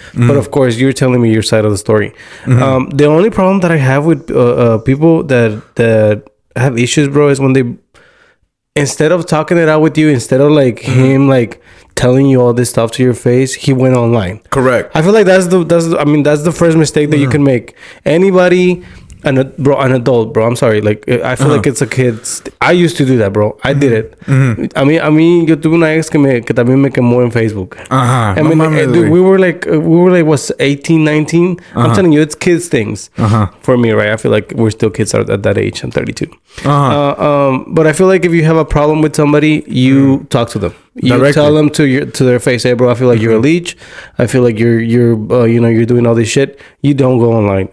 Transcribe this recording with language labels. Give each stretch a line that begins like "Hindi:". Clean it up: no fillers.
English: But of course, you're telling me your side of the story. The only problem that I have with people that have issues, bro, is when they, instead of talking it out with you, instead of like him like telling you all this stuff to your face, he went online. Correct. I feel like that's the first mistake that you can make. Anybody an adult, bro. I'm sorry. Like, I feel like it's a kid's. I used to do that, bro. I did it.
Spanish: A mí, yo tuve una ex que también me quemó en Facebook.
English: I mean, dude, we were like, what's 18, 19? I'm telling you, it's kids things. For me, right? I feel like we're still kids at that age. I'm 32. But I feel like if you have a problem with somebody, you talk to them. You directly tell them to their face, hey, bro, I feel like you're a leech. I feel like you're you're doing all this shit. You don't go online.